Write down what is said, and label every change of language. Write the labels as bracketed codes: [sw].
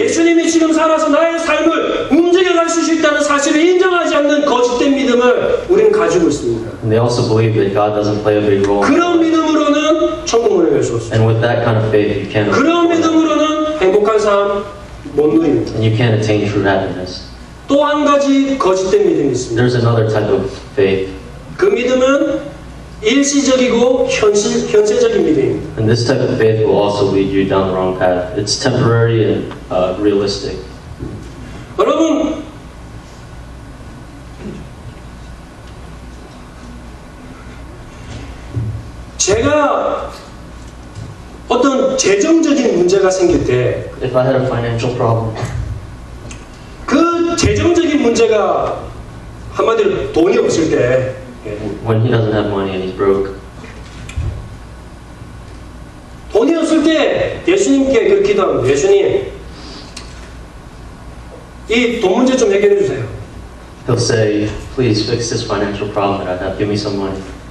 [ko] 예수님이 지금 살아서 나의 삶을 움직여갈 수 있다는 사실을 인정하지 않는 거짓된 믿음을 우리는 가지고 있습니다. [en] and they also believe that God doesn't play a big role. [ko] 그런 믿음으로는 천국 문을 열 수 없습니다. [en] And with that kind of faith, you can't [ko] 그런 믿음으로는 행복한 삶 못 누립니다. [en] and you can't attain true happiness. [ko] 또 한 가지 거짓된 믿음이 있습니다. [en] There's another type of faith, [ko] 그 믿음은 일시적이고 현세적인 믿음입니다. [en] and this type of faith will also lead you down the wrong path. It's temporary and realistic. [ko] 여러분, 제가 어떤 재정적인 문제가 생길 때 [en] If I had a financial problem, [ko] 그 재정적인 문제가 한마디로 돈이 없을 때 [en] when he doesn't have money and he's broke, [ko] 돈이 없을 때 예수님께 그렇게 기도합니다. 예수님, 이 돈 문제 좀 해결해 주세요. [en] he'll say, please fix this financial problem that I have. Give me some money.